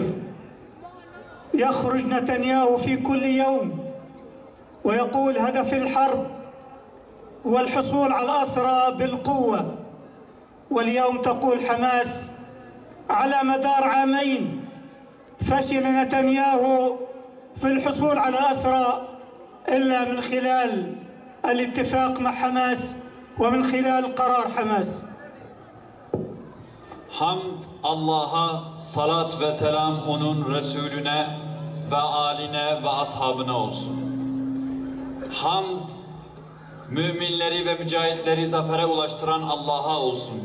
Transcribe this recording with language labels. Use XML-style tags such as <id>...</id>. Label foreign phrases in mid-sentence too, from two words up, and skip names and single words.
<ar>يخرج نتنياهو في كل يوم ويقول هدف الحرب هو الحصول على الأسرى بالقوة، واليوم تقول حماس على مدار عامين فشل نتنياهو في الحصول على الأسرى إلا من خلال الاتفاق مع حماس ومن خلال قرار حماس.</ar> <tr>Hamd Allah'a, salat ve selam onun Resulüne ve âline ve ashabına olsun. Hamd, müminleri ve mücahitleri zafere ulaştıran Allah'a olsun.</tr>